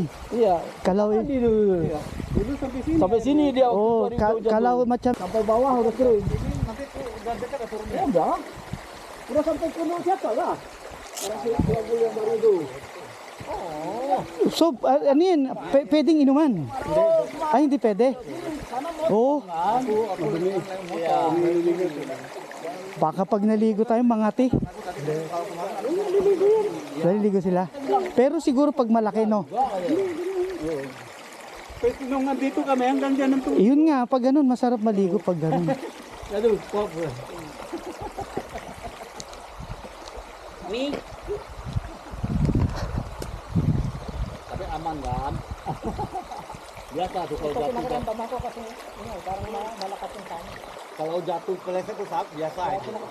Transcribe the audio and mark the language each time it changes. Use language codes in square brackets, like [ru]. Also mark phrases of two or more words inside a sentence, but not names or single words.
[id] Iya. Kalau Mandi dulu. Dulu sampai sini. Sampai sini dia waktu oh, keluar hujan kalau tuh. macam Sampai bawah udah kering. Nanti tuh udah dekat ya turunnya. Ya udah sampai ke rumah siapa lah. Orang Singapura yang baru itu. [tl] so ini pwedeng inuman. Ay, hindi pwede. Oh, [id] Iya. [tl] baka pag naligo tayo mangati. Naliligo sila. Pero siguro pag malaki no. Pwede nung nandito kami hanggang dyan ng tubig. Yun nga, pag ganun masarap maligo pag ganun. [id] Aduh, pop. Nih. Tapi aman kan? Biasa tuh kalau jatuh. Kalau jatuh keleset tuh saat biasa itu.